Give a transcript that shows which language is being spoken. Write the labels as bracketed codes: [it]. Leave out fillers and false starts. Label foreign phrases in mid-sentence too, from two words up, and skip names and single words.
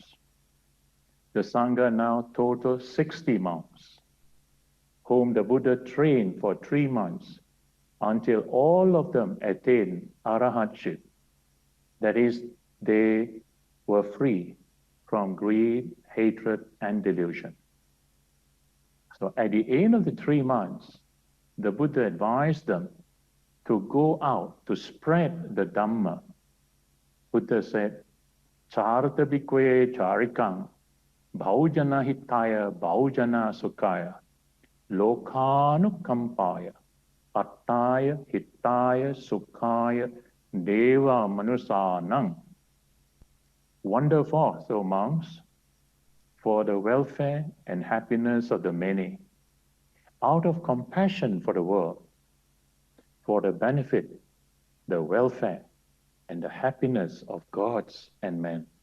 [en] The Sangha now totals 60 monks, whom the Buddha trained for 3 months until all of them attained arahatship. That is, they were free from greed, hatred, and delusion. So at the end of the 3 months, the Buddha advised them to go out to spread the Dhamma. [pi] Buddha said, Charata bhikkhave charikang, bhaujana hitaya, bhaujana sukhaya, lokanukampaya, attaya, hitaya, sukhaya, deva manusanang. [en] Wander forth, O monks, for the welfare and happiness of the many, out of compassion for the world, for the benefit, the welfare, and the happiness of gods and men.